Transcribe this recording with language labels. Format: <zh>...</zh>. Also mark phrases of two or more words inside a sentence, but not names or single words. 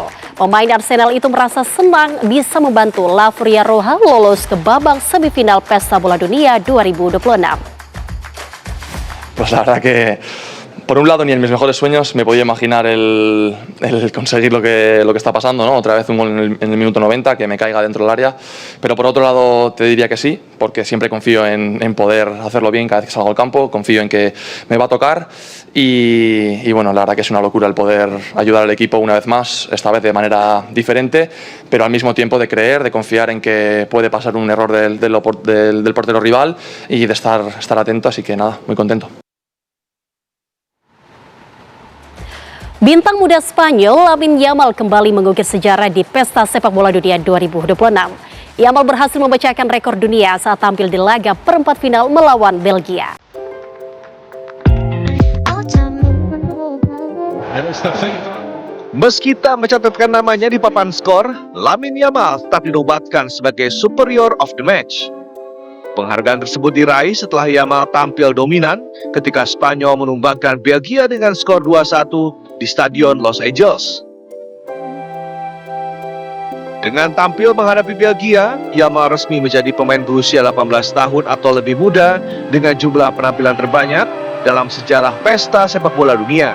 <id>Pemain Arsenal itu merasa senang bisa membantu La Furia Roja lolos ke babak semifinal Pesta Bola Dunia 2026.</id> <es>Pues la verdad que, por un lado, ni en mis mejores sueños me podía imaginar el conseguir lo que está pasando, ¿no? Otra vez un gol en el minuto 90, que me caiga dentro del área. Pero por otro lado te diría que sí, porque siempre confío en poder hacerlo bien cada vez que salgo al campo, confío en que me va a tocar y bueno, la verdad que es una locura el poder ayudar al equipo una vez más, esta vez de manera diferente, pero al mismo tiempo de creer, de confiar en que puede pasar un error del portero rival y de estar atento, así que nada, muy contento.</es> <id>Bintang muda Spanyol Lamine Yamal kembali mengukir sejarah di Pesta Sepak Bola Dunia 2026. Yamal berhasil memecahkan rekor dunia saat tampil di laga perempat final melawan Belgia. Meski tak mencatatkan namanya di papan skor, Lamine Yamal tetap dinobatkan sebagai</id> <en>superior of the match.</en> <id>Penghargaan tersebut diraih setelah Yamal tampil dominan ketika Spanyol menumbangkan Belgia dengan skor 2-1 di Stadion Los Angeles. Dengan tampil menghadapi Belgia, Yamal resmi menjadi pemain berusia 18 tahun atau lebih muda dengan jumlah penampilan terbanyak dalam sejarah Pesta Sepak Bola Dunia.</id>